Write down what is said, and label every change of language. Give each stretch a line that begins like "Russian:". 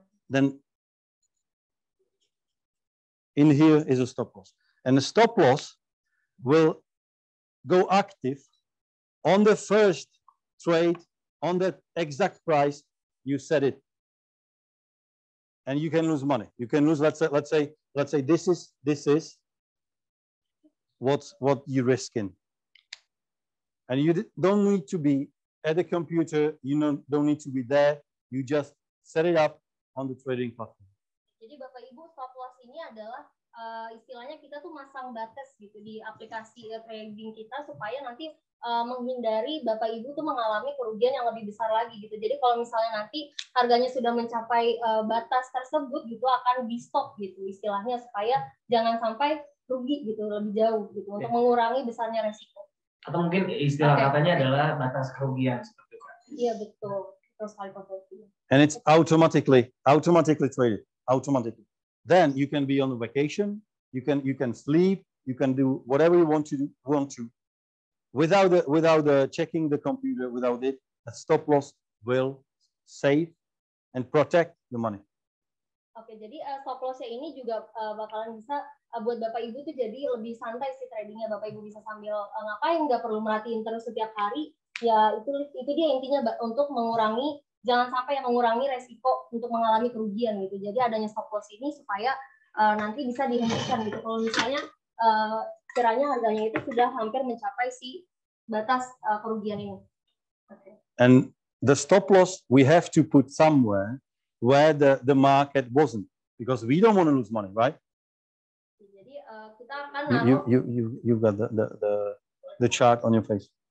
English: Then in here is a stop loss, and the stop loss will go active on the first trade on the exact price you set it, and you can lose money. You can lose. Let's say this is what you risk in, and you don't need to be at the computer. You don't need to be there. You just set it up on the trading platform.
Indonesian: Jadi Bapak Ibu, stop loss ini adalah istilahnya kita tuh masang batas gitu di aplikasi trading kita supaya nanti menghindari Bapak Ibu tuh mengalami kerugian yang lebih besar lagi gitu. Jadi kalau misalnya nanti harganya sudah mencapai batas tersebut gitu akan di stop gitu istilahnya supaya jangan sampai rugi gitu lebih jauh gitu untuk mengurangi besarnya resiko. Atau mungkin istilah katanya adalah batas kerugian seperti itu. Iya betul. Terus sekali
English: And it's automatically traded automatically. Then you can be on vacation, you can sleep, you can do whatever you want to without checking the computer. Without it, a stop loss will save and protect the money.
Indonesian: Oke, jadi stop lossnya ini juga bakalan bisa buat Bapak Ibu tuh jadi lebih santai sih tradingnya. Bapak Ibu bisa sambil ngapain, nggak perlu merhatiin terus setiap hari. Ya itu dia intinya untuk mengurangi, jangan sampai mengurangi resiko untuk mengalami kerugian gitu. Jadi adanya stop loss ini supaya nanti bisa dihentikan gitu. Kalau misalnya kiranya harganya itu sudah hampir mencapai si batas kerugian ini.
English: Okay. And the stop loss we have to put somewhere where the market wasn't, because we don't want to lose money, right?
Indonesian: Jadi kita akan naruh.
English: You got the chart on your face.